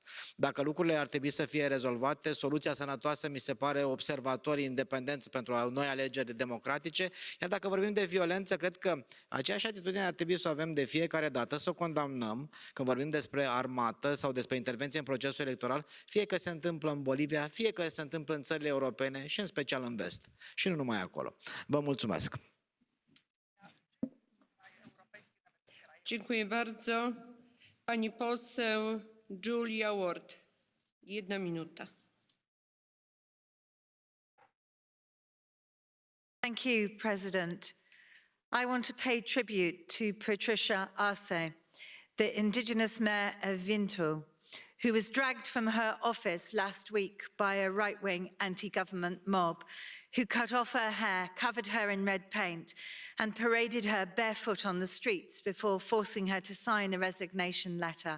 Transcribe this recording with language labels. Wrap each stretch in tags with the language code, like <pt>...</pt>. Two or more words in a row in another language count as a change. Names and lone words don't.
<ro>Dacă lucrurile ar trebui să fie rezolvate, soluția sănătoasă mi se pare observatori independenți pentru noi alegeri democratice, iar dacă vorbim de violență, cred că aceeași atitudine ar trebui să o avem de fiecare dată, să o condamnăm când vorbim despre armată sau despre intervenție în procesul electoral, fie că se întâmplă în Bolivia, fie că se întâmplă în țările europene și în special în vest. Și nu numai acolo. Vă mulțumesc!</ro> <pl>Dziękuję bardzo. Pani poseł Julia Ward.</pl> <ro>1 minută.</ro> <en>Thank you, President. I want to pay tribute to Patricia Arce, the indigenous mayor of Vinto, who was dragged from her office last week by a right-wing anti-government mob who cut off her hair, covered her in red paint, and paraded her barefoot on the streets before forcing her to sign a resignation letter.</en>